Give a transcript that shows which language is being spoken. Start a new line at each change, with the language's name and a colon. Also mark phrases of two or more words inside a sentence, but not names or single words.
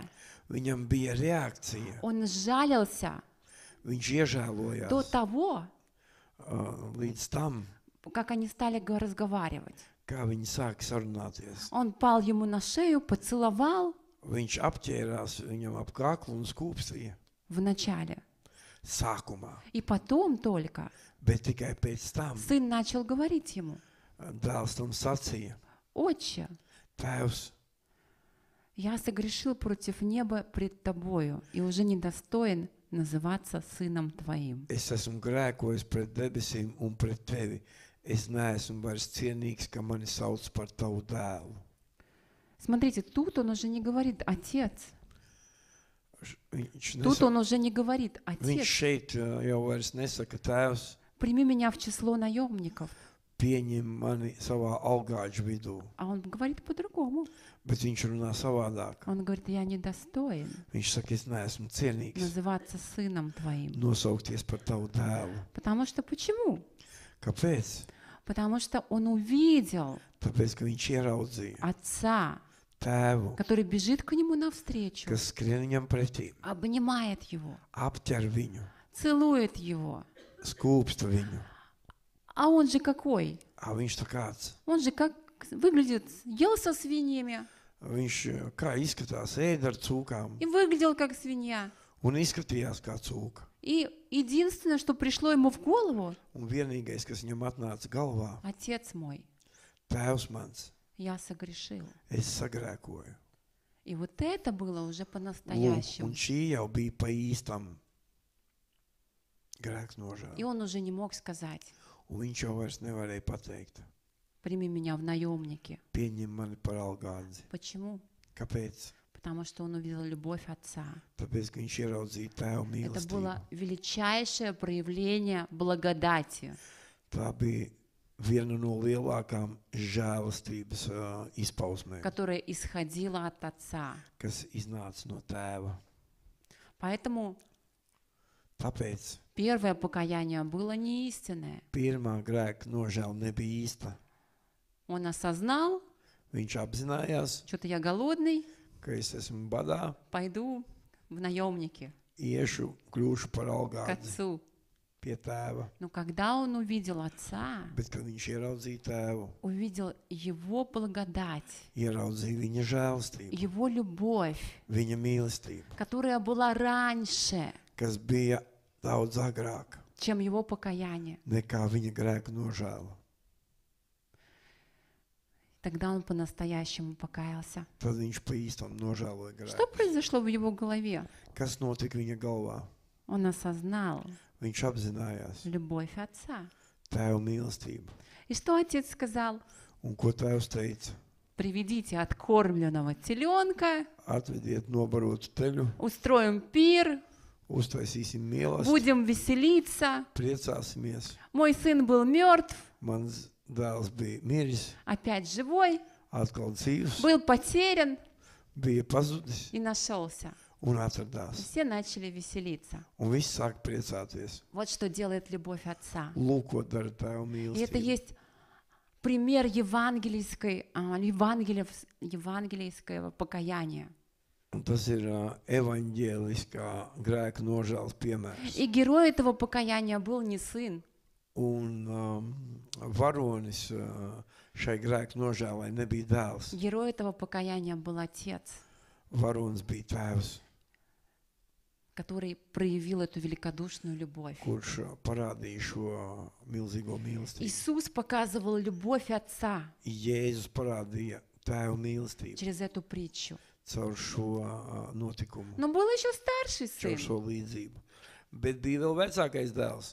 Latvian: Viņam bija reakcija,
Russian: он сжалился
Latvian: viņš
Russian: до
Latvian: iežēlojās
Russian: того,
Latvian: līdz tam,
Russian: как они стали разговаривать.
Latvian: kā viņi sāka sarunāties.
Russian: Он пал ему на шею, поцеловал
Latvian: Viņš apķērās viņam ap kaklu un skūpstīja
Russian: в начале.
Latvian: sākumā,
Russian: И потом только
Latvian: bet tikai pēc tam
Russian: сын начал говорить ему:
Latvian: dēls tam sacīja,
Russian: Отче,
Latvian: tēvs,
Russian: Я согрешил против неба пред тобою и уже недостоин называться сыном твоим.
Latvian: Es esmu grēkojis pret debesīm un pret tevi. Es neesmu vairs cienīgs, ka mani sauc par tavu dēlu.
Russian: Смотрите, тут он уже не говорит «отец».
Latvian: Viņš,
Russian: Тут
Latvian: nesa,
Russian: он уже не говорит
Latvian: viņš
Russian: «отец,
Latvian: šeit jau vairs nesaka tēvs,
Russian: прими меня в число наемников».
Latvian: pieņem mani savā algāģu vidū.
Russian: А он говорит по-другому.
Latvian: Bet viņš runā savādāk.
Russian: Он говорит, я недостоин
Latvian: Viņš saka, es neesmu cienīgs
Russian: называться сыном твоим.
Latvian: nosaukties par tavu dēlu.
Russian: Потому что почему?
Latvian: Kāpēc?
Russian: Потому что он увидел
Latvian: Tāpēc, ka viņš ieraudzīja
Russian: отца,
Latvian: tēvu,
Russian: который бежит к нему навстречу,
Latvian: kas skrien viņam pretī,
Russian: обнимает его,
Latvian: apķer viņu,
Russian: целует его.
Latvian: skūpsta viņu.
Russian: А он же какой?
Latvian: Viņš tā kāds.
Russian: Он же как выглядит, ел со свиньями
Latvian: Viņš kā izskatās, ēda ar cūkām
Russian: и выглядел как свинья.
Latvian: un izskatījās kā cūka.
Russian: И единственное, что пришло ему в голову,
Latvian: Un vienīgais, kas viņam atnāca galvā,
Russian: отец мой,
Latvian: tēvs mans,
Russian: я согрешил.
Latvian: es sagrēkoju.
Russian: И вот это было уже
Latvian: Lūk,
Russian: по-настоящему.
Latvian: un šī jau bija pa īstam grēks nožēla.
Russian: И он уже не мог сказать,
Latvian: Un viņš jau vairs nevarēja pateikt,
Russian: прими меня в наемники.
Latvian: pieņem mani par algādzi.
Russian: Почему?
Latvian: Kāpēc?
Russian: Потому что он увидел любовь отца.
Latvian: Tāpēc, ka viņš ieraudzīja tēvu
Russian: Это
Latvian: mīlestību.
Russian: было величайшее проявление благодати.
Latvian: Tā bija viena no lielākām žēlastības izpausmēm,
Russian: Которое исходило от Отца.
Latvian: kas iznāca no tēva.
Russian: Поэтому
Latvian: Tāpēc
Russian: первое покаяние было не истинное.
Latvian: pirmā grēka nožēla nebija īsta.
Russian: Он осознал,
Latvian: Viņš apzinājās,
Russian: что-то я голодный,
Latvian: ka es esmu badā,
Russian: пойду в наемники
Latvian: iešu, kļūšu par
Russian: к
Latvian: algādzi
Russian: Отцу.
Latvian: pie tēva.
Russian: Но когда он увидел Отца,
Latvian: Bet, kad viņš ieraudzīja tēvu,
Russian: увидел Его благодать,
Latvian: ieraudzīja viņa žēlastību,
Russian: Его любовь,
Latvian: viņa mīlestību,
Russian: которая была раньше,
Latvian: kas bija daudz agrāk
Russian: чем Его покаяние,
Latvian: nekā viņa grēka nožēla.
Russian: тогда он по-настоящему покаялся.
Latvian: Tad viņš pa īstam nožēloja
Russian: Что
Latvian: grēku.
Russian: произошло в его голове?
Latvian: Kas notika viņa galvā?
Russian: Он осознал
Latvian: Viņš apzinājās
Russian: любовь Отца.
Latvian: tēva mīlestību.
Russian: И что Отец сказал?
Latvian: Un ko tēvs teica?
Russian: Приведите откормленного теленка,
Latvian: Atvediet nobarotu teļu,
Russian: устроим пир,
Latvian: uztaisīsim mīlestību,
Russian: будем веселиться.
Latvian: priecāsimies.
Russian: Мой сын был мертв,
Latvian: Mans dēls bija miris,
Russian: опять живой,
Latvian: atkal dzīvs,
Russian: был потерян
Latvian: bija pazudis
Russian: и нашелся.
Latvian: un
Russian: И
Latvian: atradās.
Russian: все начали веселиться.
Latvian: Un viss sāk priecāties.
Russian: Вот что делает любовь Отца.
Latvian: Lūk, ko dara tēva
Russian: И это
Latvian: mīlestība.
Russian: есть пример евангельского покаяния.
Latvian: Un tas ir evaņģēliskā grēka nožēlas piemērs.
Russian: И герой этого покаяния был не сын,
Latvian: Un varonis šai grēka nožēlai nebija dēls.
Russian: герой этого покаяния был Отец,
Latvian: Varonis bija tēvs,
Russian: который проявил эту великодушную любовь.
Latvian: kurš parādīja šo milzīgo mīlestību.
Russian: Иисус показывал любовь Отца
Latvian: Jēzus parādīja tēva mīlestību
Russian: через эту притчу.
Latvian: caur šo notikumu,
Russian: Но был еще старший
Latvian: caur
Russian: сын.
Latvian: šo līdzību. Bet bija vēl vecākais dēls.